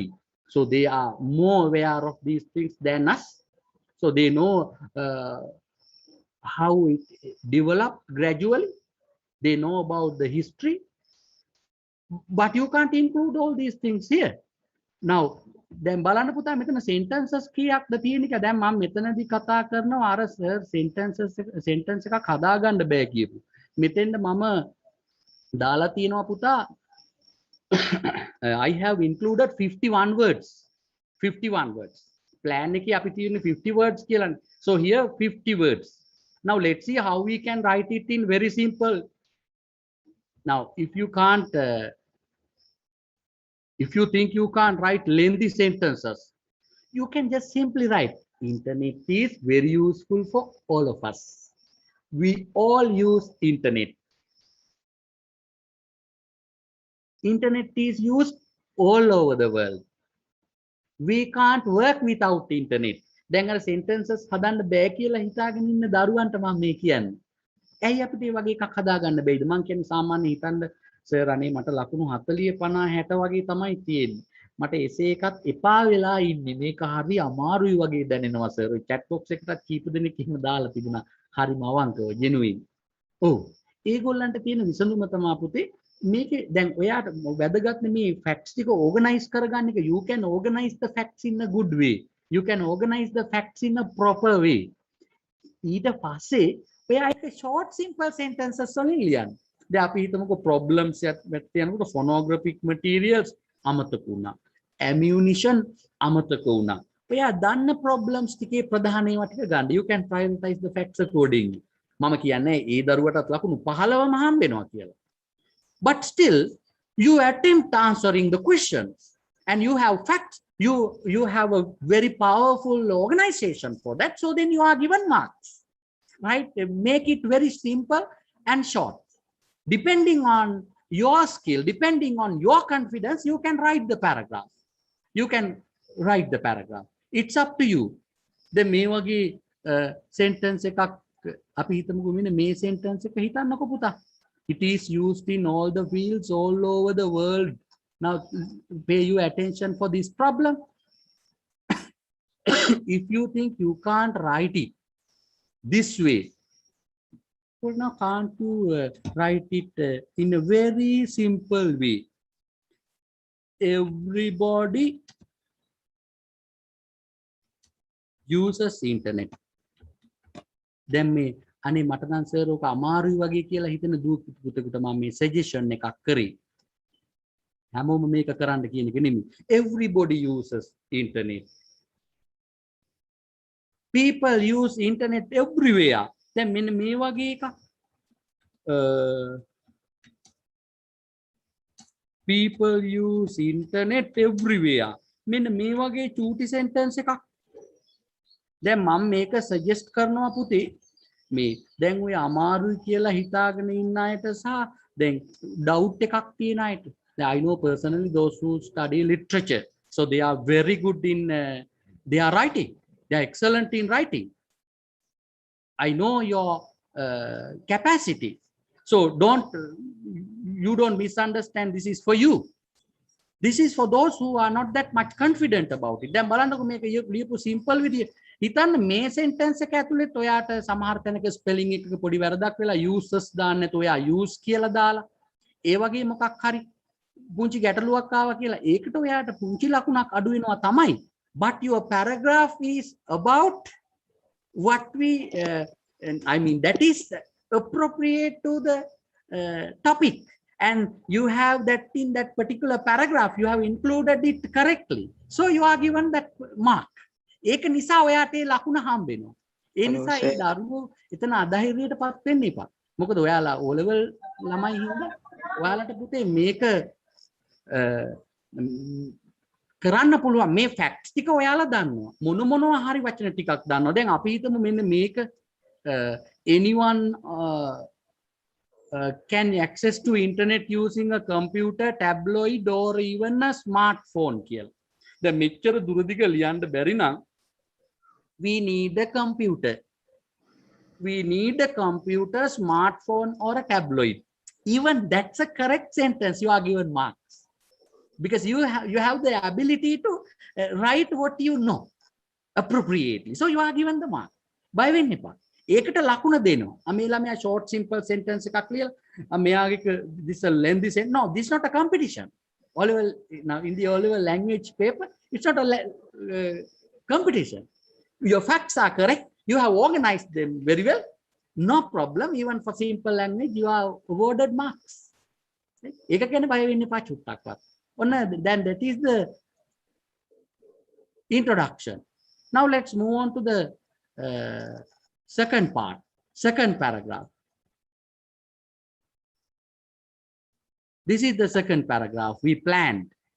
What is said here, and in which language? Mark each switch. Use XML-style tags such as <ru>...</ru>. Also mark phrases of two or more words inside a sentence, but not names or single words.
<en>So they are more aware of these things than us. So they know how it developed gradually. They know about the history. But you can't include all these things here. Now,</en> <si>දැන් බලන්න පුතා මෙතන sentences කීයක්ද තියෙන එක. දැන් මම මෙතනදී කතා කරනවා අර සර් sentence එකක් හදාගන්න බෑ කියපු. මෙතෙන්ද මම දාලා තියෙනවා පුතා</si> <en>I have included 51 words.</en> <si>51 words. Plan එකේ අපි තියෙන්නේ 50 words කියලා.</si> <en>So here 50 words. Now let's see how we can write it in very simple. Now if you can't if you think you can't write lengthy sentences, you can just simply write internet is very useful for all of us. We all use internet. Internet is used all over the world. We can't work without internet.</en> <si>දැන් අර sentences හදන්න බෑ කියලා හිතාගෙන ඉන්න දරුවන්ට මම මේ කියන්නේ. ඇයි අපිට මේ වගේ එකක් හදාගන්න බැයිද? මම කියන්නේ සාමාන්‍ය හිතන්න සර් අනේ මට ලකුණු 40 50 60 වගේ තමයි තියෙන්නේ. මට එසේ එකක් එපා වෙලා ඉන්නේ. මේක හරි අමාරුයි වගේ දැනෙනවා සර්.</si> <en>chat box</en> <si>එකකට කීප දෙනෙක් එහෙම දාලා තිබුණා. හරිම අවංකව genuine. ඔව්. ඒගොල්ලන්ට තියෙන විසඳුම තමයි පුතේ මේකේ දැන් ඔයාට වැදගත් මේ facts ටික organize කරගන්න එක.</si> <en>You can organize the facts in a good way. You can organize the facts in a proper way.</en> <si>ඊට පස්සේ ඔයා එක</si> <en>short simple sentences</en> <si>වලින් ලියන්න. දැන් අපි හිතමුකෝ problems එකත් යනකොට</si> <en>phonographic materials</en> <si>අමතක වුණා. ammunition අමතක වුණා. ඔයා දන්න problems ටිකේ ප්‍රධාන ඒවා ටික ගන්න.</si> <en>You can prioritize the facts accordingly.</en> <si>මම කියන්නේ ඒ දරුවටත් ලකුණු 15ම හම්බෙනවා කියලා.</si> <en>But still you attempt answering the questions and you have facts. You have a very powerful organization for that. So then you are given marks, right? Make it very simple and short. Depending on your skill, depending on your confidence, you can write the paragraph. You can write the paragraph. It's up to you. The</en> <si>මේ වගේ sentence එකක් අපි හිතමුකෝ මෙන්න මේ sentence එක හිතන්නකෝ පුතා.</si> <en>It is used in all the fields all over the world. Now pay your attention for this problem. If you think you can't write it this way, well, now can't you write it in a very simple way? Everybody uses internet.</en> <si>Then අනේ මට නම් සර් ඔක අමාරුයි වගේ කියලා හිතන දූ පුතෙකුට මම මේ සජෙෂන් එකක් කරේ. හැමෝම මේක කරන්න කියන එක නෙමෙයි.</si> <en>Everybody uses internet. People use internet everywhere.</en> <si>දැන් මෙන්න මේ වගේ එකක්.</si> <en>People use internet everywhere.</en> <si>මෙන්න මේ වගේ චූටි sentence එකක්. දැන් මම මේක suggest කරනවා පුතේ. මේ දැන් ඔය අමාරුයි කියලා හිතාගෙන ඉන්න අයට සහ දැන් doubt එකක් තියෙන අයට.</si> <en>I know personally those who study literature, so they are very good in their writing. They are excellent in writing. I know your capacity. So you don't misunderstand. This is for you. This is for those who are not that much confident about it.</en> <si>දැන් බලන්නකො මේක ලියපු simple විදිය. හිතන්න මේ sentence එක ඇතුළේ ඔයාට සමහර තැනක spelling එකක පොඩි වැරදක් වෙලා uses දාන්න නැතුව ඔයා use කියලා දාලා ඒ වගේ මොකක් හරි පුංචි ගැටලුවක් ආවා කියලා ඒකට ඔයාට පුංචි ලකුණක් අඩු වෙනවා තමයි.</si> <en>But your paragraph is about what we I mean that is appropriate to the topic, and you have that in that particular paragraph you have included it correctly, so you are given that mark.</en> <si>ඒක නිසා ඔයාට ඒ ලකුණ හම්බ වෙනවා. ඒ නිසා ඒ දරුවෝ එතන අධෛර්යයටපත් වෙන්න එපා. මොකද ඔයාලා O level ළමයි හින්දා ඔයාලට පුතේ මේක කරන්න පුළුවන්. මේ ෆැක්ට්ස් ටික ඔයාලා දන්නවා. මොනවා හරි වචන ටිකක් දන්නවා. දැන් අපි හිතමු මෙන්න මේක</si> <en>anyone can access to internet using a computer, tabloid or even a smartphone කියලා.</en> <si>දැන් මෙච්චර දුරදිග ලියන්න බැරි නම්</si> <en>we need a computer. We need a computer, smartphone or a tabloid. Even that's a correct sentence. You are given marks because you have the ability to write what you know appropriately. So you are given the mark.</en> <si>By වෙන්න එපා. ඒකට ලකුණ දෙනවා. මේ ළමයා</si> <en>short simple sentence</en> <si>එකක් ලියලා මෙයාගේ</si> <en>this a lengthy sentence. No, this is not a competition. O-level, now in the O-level language paper, it's not a competition. Your facts are correct. You have organized them very well. No problem. Even for simple language, you are awarded marks.</en> <si>ඒක ගැන බය වෙන්න එපා චුට්ටක්වත්.</si> <en>Then that is the introduction. Now let's move on to the second part, second paragraph. This is the second paragraph we planned.</en>